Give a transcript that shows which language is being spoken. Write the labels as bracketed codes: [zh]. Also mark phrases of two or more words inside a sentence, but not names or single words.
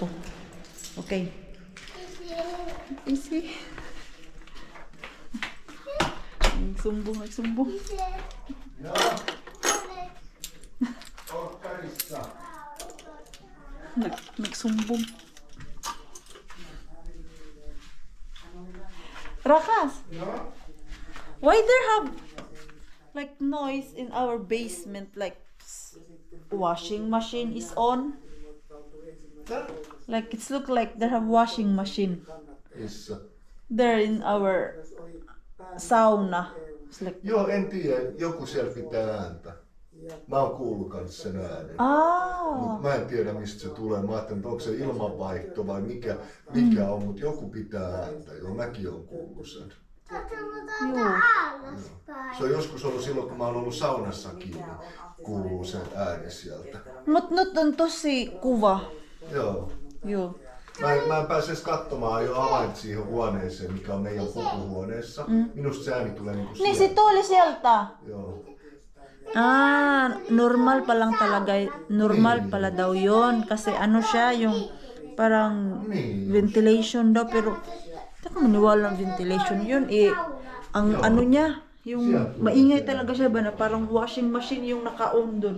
[en] Okay. Easy. [tl] Nagsumbong. Nagsumbong. [fi] Rakas! [en] Why there have like noise in our basement, like washing machine is on? Like it's look like they have washing machine [fi] Missä? [en] there in our sauna. It's like [fi] Joo, en tiedä. Joku siellä pitää ääntä. Mä oon kuullut kans sen äänen. Mut mä en tiedä mistä se tulee. Mä ajattelin, että onko se ilmanvaihto vai mikä on, mutta joku pitää ääntä. Joo, mäkin oon kuullut sen. Se on joskus ollut silloin, kun mä oon ollut saunassakin, niin kuuluu se ääni sieltä. Mut nyt on tosi kuva. Joo. Joo. Mä en pääse edes katsomaan jo avain siihen huoneeseen, mikä on meidän pukuhuoneessa. Minusta se ääni tulee niinku Niin sieltä. si tuli sieltä. Joo. [tl] Normal pa lang talaga. Normal pala daw yon kasi ano siya yung parang ventilation daw pero hindi ko maniwala ng ventilation yun ang ano niya yung maingay talaga siya ba na parang [en] washing machine [tl] yung naka-on dun.